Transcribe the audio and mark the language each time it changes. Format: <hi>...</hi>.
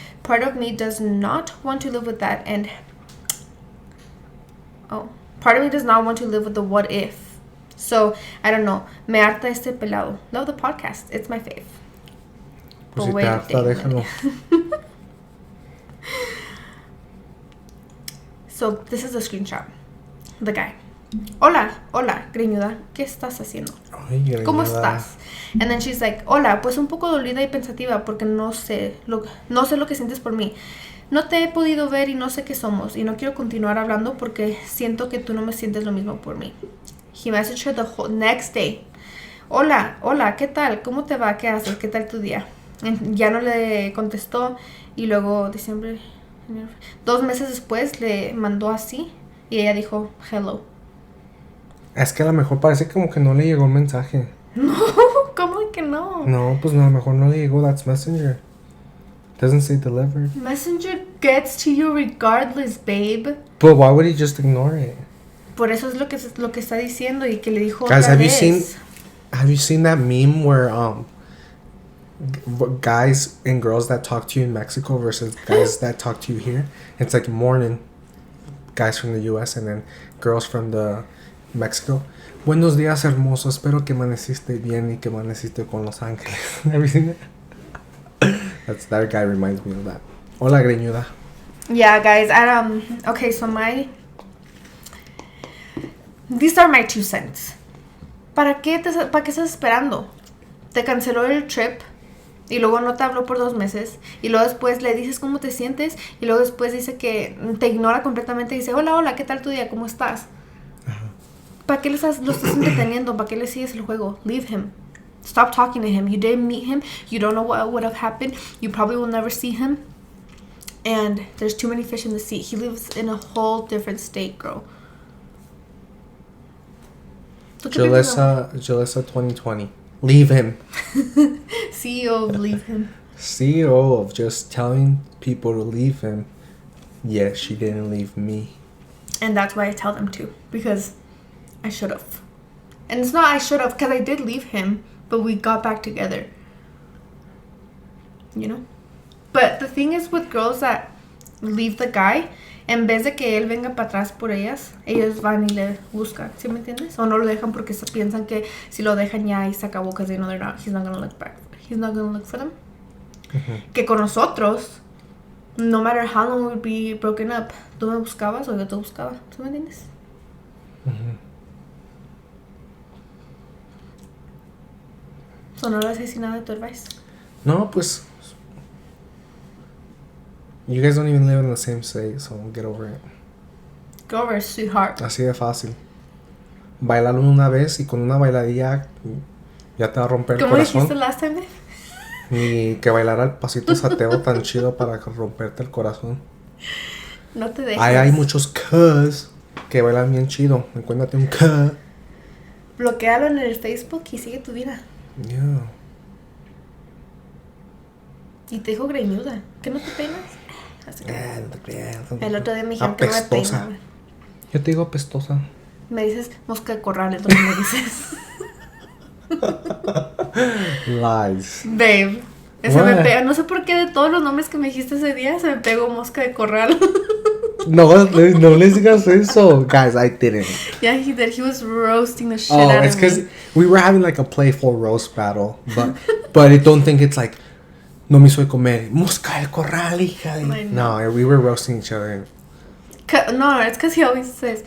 <en>Part of me does not want to live with that, and part of me does not want to live with the what if. So, I don't know.</en> <es>Me harta este pelado.</es> <en>Love the podcast. It's my fave.</en> <es>Pues si te harta, déjalo.</es> <en>So, this is a screenshot. The guy.</en> <es>hola, greñuda, ¿qué estás haciendo? Ay, greñuda. ¿Cómo estás?</es> <en>And then she's like,</en> <es>hola, pues un poco dolida y pensativa porque no sé lo que sientes por mí. No te he podido ver y no sé qué somos y no quiero continuar hablando porque siento que tú no me sientes lo mismo por mí.</es> <en>He messaged her the whole next day.</en> <es>Hola, ¿qué tal? ¿Cómo te va? ¿Qué haces? ¿Qué tal tu día? Ya no le contestó y luego diciembre, 2 meses después le mandó así y ella dijo hello. Es que a lo mejor parece como que no le llegó el mensaje. No, ¿cómo que no? No, pues no, a lo mejor no le llegó.</es> <en>That's Messenger. Doesn't say delivered. Messenger gets to you regardless, babe. But why would he just ignore it?</en> <es>Por eso es lo que está diciendo y que le dijo</es> <en>Guys,</en> <es>otra vez.</es> <en>have you seen that meme where guys and girls that talk to you in Mexico versus guys that talk to you here? It's like morning guys from the US and then girls from the Mexico.</en> <es>Buenos días, hermoso. Espero que amaneciste bien y que amaneciste con Los Ángeles.</es> <en>Everything. That guy reminds me of that.</en> <es>Hola, greñuda.</es> <en>Yeah, guys. Okay, so these are my 2 cents.</en> <es>¿Para qué estás esperando? Te canceló el trip y luego no te habló por 2 meses y luego después le dices cómo te sientes y luego después dice que te ignora completamente y dice hola, ¿qué tal tu día? ¿Cómo estás? ¿Para qué lo estás entreteniendo? ¿Para qué le sigues el juego?</es> <en>Leave him. Stop talking to him. You didn't meet him. You don't know what would have happened. You probably will never see him. And there's too many fish in the sea. He lives in a whole different state, girl. Julissa 2020. Leave him. CEO of leave him. CEO of just telling people to leave him. Yes, she didn't leave me. And that's why I tell them to. Because I should have. And it's not I should have, because I did leave him. But we got back together. You know? But the thing is with girls that leave the guy,</en> <es>en vez de que él venga para atrás por ellas, ellos van y le buscan. ¿Sí me entiendes? O no lo dejan porque piensan que si lo dejan ya y se acabó,</es> <en>because they know he's not gonna look back. He's not gonna look for them.</en> <es>Mm-hmm. Que con nosotros,</es> <en>no matter how long we'd be broken up,</en> <es>tú me buscabas o yo te buscaba. ¿Sí me entiendes? Mm-hmm. So, ¿no le has decir nada de tu advice? No, pues.</es> <en>You guys don't even live in the same state, so get over it. Get over it, sweetheart.</en> <es>Así de fácil. Bailar una vez y con una bailadilla ya te va a romper el corazón. ¿Cómo dijiste</es> <en>last time?</en> <es>Ni que bailara el pasito sateo tan chido para romperte el corazón. No te dejes. Hay muchos cuz que bailan bien chido. Encuéntrate un cuz. Bloquéalo en el Facebook y sigue tu vida.</es> <en>Yeah.</en> <es>Y te dijo greñuda. ¿Que no te peinas? No te creas. El otro día me dijeron que no me peinaba. Yo te digo apestosa. Me dices mosca de corral, entonces me dices.</es> <en>Lies.</en> <es>Babe. Ese me pega. No sé por qué de todos los nombres que me dijiste ese día se me pegó mosca de corral. No les digas eso.</es> <en>Guys, I didn't. Yeah, he did. He was roasting the shit out of me. Oh, it's because we were having like a playful roast battle. But I don't think it's like,</en> <es>no me hizo comer. Mosca de corral, hija de...</es> <en>No, we were roasting each other. No, it's because he always says...</en>